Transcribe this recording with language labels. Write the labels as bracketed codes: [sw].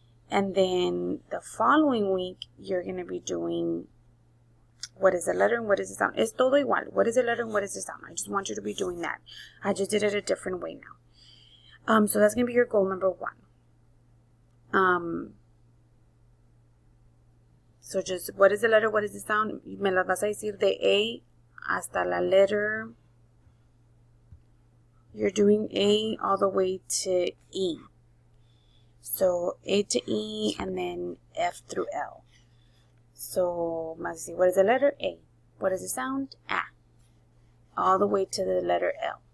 [en] And then the following week, you're going to be doing what is the letter and what is the sound. [es] Es todo igual. [en] What is the letter and what is the sound? I just want you to be doing that. I just did it a different way now. So that's going to be your goal number 1. So just what is the letter, what is the sound? [es] Me las vas a decir de A hasta la letter. [en] You're doing A all the way to E. So A to E and then F through L. So let's see, what is the letter? A. What is the sound? A. All the way to the letter L.